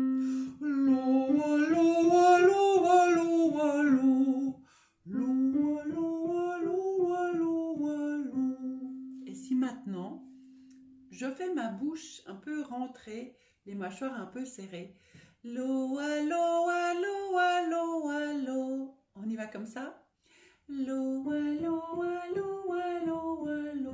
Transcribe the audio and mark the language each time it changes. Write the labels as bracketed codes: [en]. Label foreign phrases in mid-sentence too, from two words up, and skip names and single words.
[fr] Et si maintenant, je fais ma bouche un peu rentrée, les mâchoires un peu serrées. Lo, allo, allo, allo, allo. On y va comme ça. Lo, allo, allo, allo, allo.